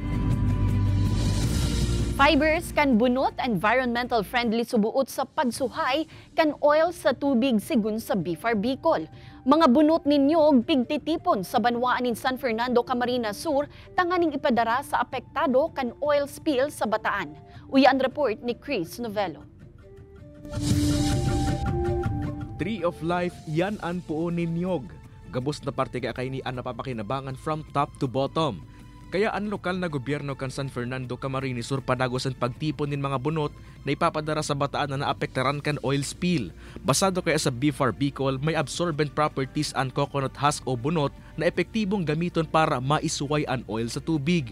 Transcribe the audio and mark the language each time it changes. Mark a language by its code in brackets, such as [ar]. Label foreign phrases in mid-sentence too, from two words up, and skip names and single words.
[bik] Fibers kan bunot [en] environmental friendly [bik] subuot sa pagsuhay kan oil sa tubig sigun sa BFAR Bicol. Mga bunot ninyo pigtitipon sa banwaan in San Fernando, Camarines Sur tanganing ipadara sa apektado kan oil spill sa Bataan. Uyan report ni Chris Novello. [en] Tree of Life [bik] yan an puon ninyog. Gabos na parte kay ni ang napapakinabangan [en] from top to bottom. [bik] Kaya ang lokal na gobyerno kan San Fernando, Camarines Sur padagos ang pagtipon nin mga bunot na ipapadara sa Bataan na naapektaran kan oil spill. Basado kaya sa BFAR Bicol, may [en] absorbent properties [bik] ang [en] coconut husk [bik] o bunot na epektibong gamiton para maisuway ang oil sa tubig.